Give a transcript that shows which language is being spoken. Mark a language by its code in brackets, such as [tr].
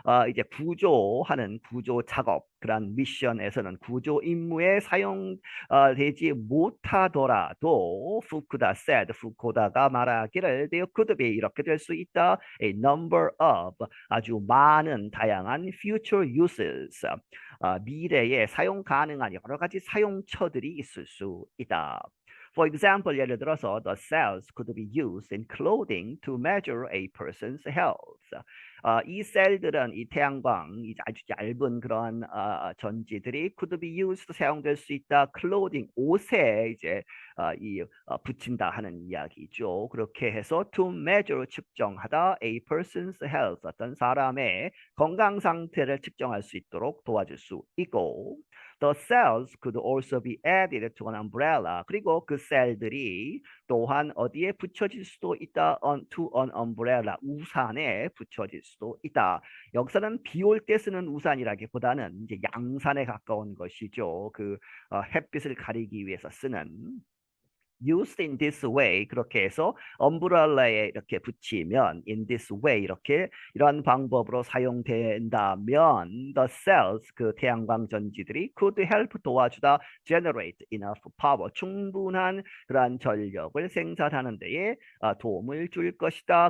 [ko] 이제 구조하는 구조 작업 그런 미션에서는 구조 임무에 사용되지 못하더라도 후쿠다 said 후쿠다가 말하기를 [en] there could be [ko] 이렇게 될 수 있다 [en] a number of [ko] 아주 많은 다양한 [en] future uses [ko] 미래에 사용 가능한 여러 가지 사용처들이 있을 수 있다. [en] For example, [ko] 예를 들어서 [en] the cells could be used in clothing to measure a person's health. [ko] 이 셀들은 이 태양광, 이 아주 얇은 그런 전지들이 [en] could be used [ko] 사용될 수 있다. clothing 옷에 이제 붙인다 하는 이야기죠. 그렇게 해서 [en] to measure [ko] 측정하다 [en] a person's health [ko] 어떤 사람의 건강 상태를 측정할 수 있도록 도와줄 수 있고 [en] The cells could also be added to an umbrella. [ko] 그리고 그 셀들이 또한 어디에 붙여질 수도 있다. [en] to an umbrella. [ko] 우산에 붙여질 수도 있다. 여기서는 비 올 때 쓰는 우산이라기보다는 이제 양산에 가까운 것이죠. 그 햇빛을 가리기 위해서 쓰는. [en] used in this way [ko] 그렇게 해서 umbrel라에 이렇게 붙이면 [en] in this way [ko] 이렇게 이런 방법으로 사용된다면 [en] the cells [ko] 그 태양광 전지들이 [en] could help [ko] 도와주다 [en] generate enough power [ko] 충분한 그러한 전력을 생산하는 데에 도움을 줄 것이다.